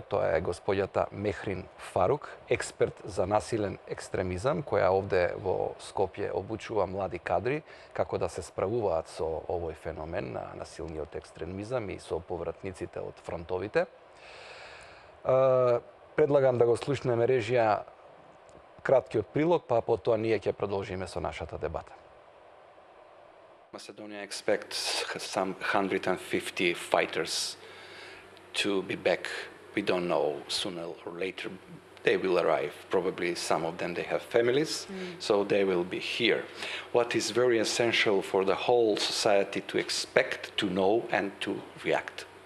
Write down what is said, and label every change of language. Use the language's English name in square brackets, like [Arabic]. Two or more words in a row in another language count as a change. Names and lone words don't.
[Macedonian] Тоа е господјата Мехрин Фарук, експерт за насилен екстремизам, која овде во Скопје обучува млади кадри како да се справуваат со овој феномен на насилниот екстремизам и со повратниците од фронтовите. Предлагам да го слушнеме режија краткиот прилог, па потоа ние ќе продолжиме со нашата дебата. [English] Macedonia expects some 150 fighters to be back. We don't know, sooner or later they will arrive. Probably some of them, they have families, so they will be here. What is very essential for the whole society to expect, to know, and to react?